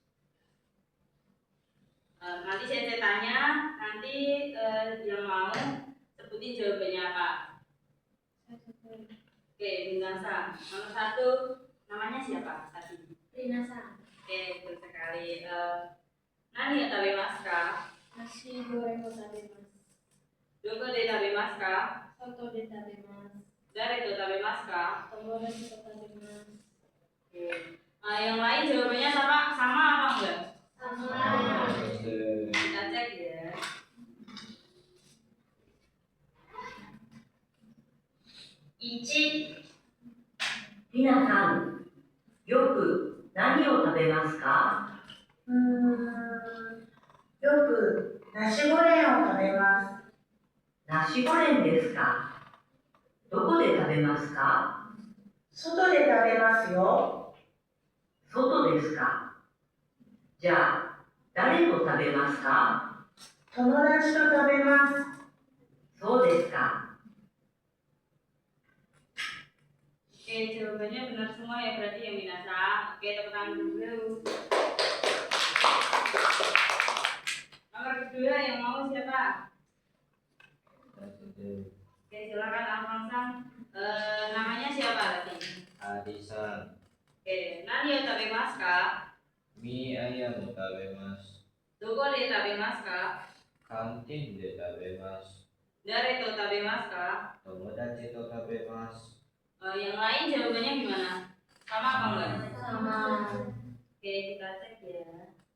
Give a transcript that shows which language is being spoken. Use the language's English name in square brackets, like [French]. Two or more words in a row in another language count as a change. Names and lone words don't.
[Indonesian] Nanti saya tanya, nanti yang mau sebutin jawabannya apa. Oke, minasan. Nomor 1 namanya siapa tadi? Minasan. Oke, betul sekali. [Japanese] 何や食べますか? ナシゴレンを食べます. どこで食べますか? 外で食べます. 誰と食べますか? 友達と食べます. [Indonesian] Oke. Yang lain jawabannya sama apa enggak? Sama. Kita cek ya. [Japanese] Ichi、皆さん、よく何を食べますか？よくナシゴレンを食べます。ナシゴレンですか。どこで食べますか？外で食べますよ。外ですか。じゃあ、誰と食べますか？友達と食べます。そうですか。 [Indonesian] Oke, jawabannya benar semua ya berarti ya minasan. Oke, tepuk tangan dulu. Nomor 2 yang mau siapa? Oke, silakan Alfonsan. Namanya siapa tadi? Arisan. Oke, [Japanese] 何を食べますか? ミーアヤム食べます. どこで食べますか? カンティンで食べます. 誰と食べますか? 友達と食べます. [Indonesian] Yang lain jawabannya gimana? Sama apa enggak? Sama. Oke, kita cek ya.